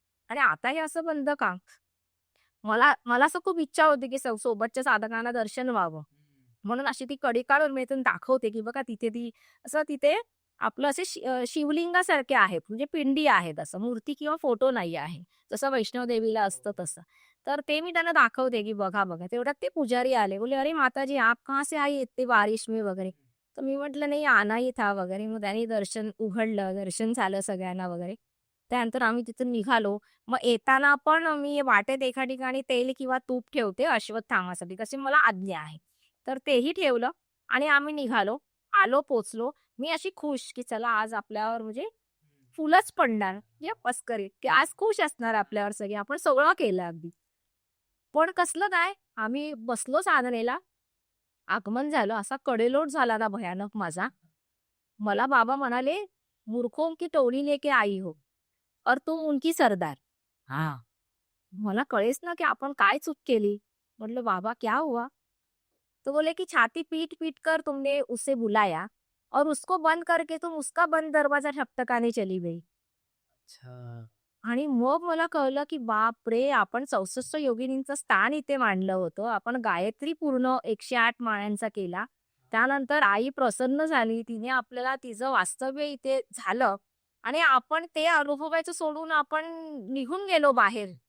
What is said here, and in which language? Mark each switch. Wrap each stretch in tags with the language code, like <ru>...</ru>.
<mr>आणि आता हे असं बंद का? मला मला असं खूप इच्छा होती, की सोबतच्या साधकांना दर्शन व्हावं. म्हणून अशी ती कडी काढून मी इथून दाखवते, की बघा तिथे ती असं तिथे आपलं असे शिवलिंगासारखे आहे, म्हणजे पिंडी आहे, तसं मूर्ती किंवा फोटो नाही आहे. जसं वैष्णव देवीला असतं तसं. तर ते मी त्यांना दाखवते, की बघा, बघा. तेवढ्यात ते पुजारी आले. बोलले,</mr> <hi>"अरे माताजी, आप कहाँ से आई इतनी बारिश में?"</hi> <mr>वगैरे. तर मी म्हटलं, "नाही,</mr> <hi>आना ही था"</hi> <mr>वगैरे. मग त्यांनी दर्शन उघडलं, दर्शन झालं सगळ्यांना वगैरे. त्यानंतर आम्ही तिथून निघालो. मग येताना पण मी वाटेत एका ठिकाणी तेल किंवा तूप ठेवते अश्वत्थामासाठी, कशी मला आज्ञा आहे. तर तेही ठेवलं आणि आम्ही निघालो. आलो, पोहोचलो. मी अशी खुश, की चला आज आपल्यावर म्हणजे फुलच पडणार, म्हणजे पस्करीत, की आज खुश असणार आपल्यावर सगळे. आपण सगळं केलं अगदी. पण कसलं काय, आम्ही बसलो साधनेला, आगमन झालं. असा कडेलोट झाला ना भयानक माझा. मला बाबा म्हणाले,</mr> <hi>"मूर्खों की टोली लेके आई हो और तुम उनकी सरदार." हां.</hi> <mr>मला कळेच ना, की आपण काय चूक केली.</mr> <hi>म्हटलं, "बाबा क्या हुआ?" तो बोले कि छाती पीट पीट कर तुमने उसे बुलाया और उसको बंद करके तुम उसका बंद दरवाजा ठकठकाने चली गई. अच्छा.</hi> <mr>आणि मग मला कळलं की बापरे, आपण 64 योगिनींचं स्थान इथे मांडलं होतं. आपण गायत्री पूर्ण 108 माळ्यांचा केला. त्यानंतर आई प्रसन्न झाली. तिने आपल्याला तिचं वास्तव्य इथे झालं आणि आपण ते अनुभवायचं सोडून आपण निघून गेलो बाहेर.</mr>